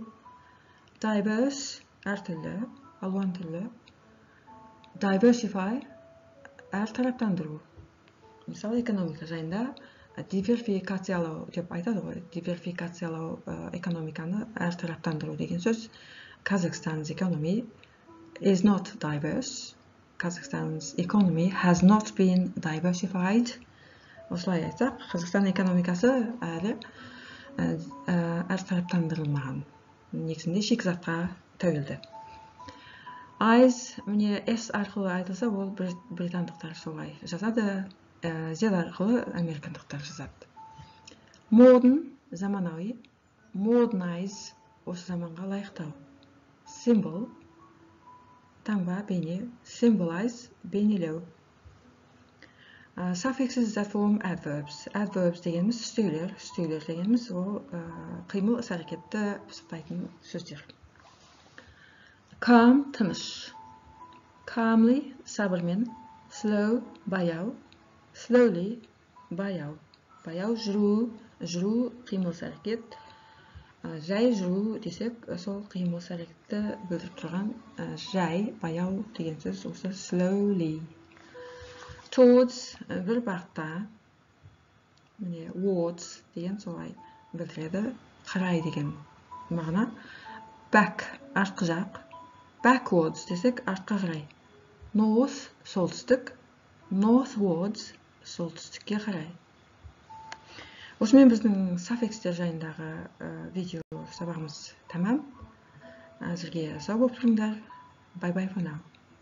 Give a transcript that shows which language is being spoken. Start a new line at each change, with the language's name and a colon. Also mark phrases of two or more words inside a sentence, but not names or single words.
Kazakh: Diverse, әртүрлі, алуан түрлі. Diversify, әртараптандыру. Мысалы, экономика жайында диверсификациялау деп айтады ғой. Диверсификациялау экономиканы әртараптандыру деген сөз.
English: Kazakhstan's economy is not diverse. Kazakhstan's economy has not been diversified.
Kazakh: Осылай айтсақ, Қазақстан экономикасы әлі әртараптандырылмаған. Негізінде шикізатқа тәуелді. Eyes, міне S арқылы айтылса, ол британдықтар солай жазады. Z арқылы американдықтар жазады. Modern, заманауи. Modernize, осы заманға лайықтау. Symbol, таңба, бейне. Symbolize, бейнелеу.
English: Suffixes that form adverbs.
Kazakh: Adverbs дегеніміз үстеулер. Үстеулер дегеніміз ол қимыл іс-әрекетті пысықтайтын сөздер. Calm, тыныш. Calmly, сабырмен. Slow, баяу. Slowly, баяу. Баяу жүру, қимыл іс-әрекет. Жай жүру десек, сол қимыл іс-әрекетті білдіріп тұрған жай, баяу деген сөз осы slowly. Towards, бір бағытта. Міне, wards деген солай білдіреді. Қарай деген мағына. Back, артқы жақ. Backwards десек, артқа қарай. North, солтүстік. Northwards, солтүстікке қарай. Осымен біздің суффикстер жайындағы видео сабағымыз тәмам. Әзірге сау болып тұрыңдар.
English: Bye bye for now.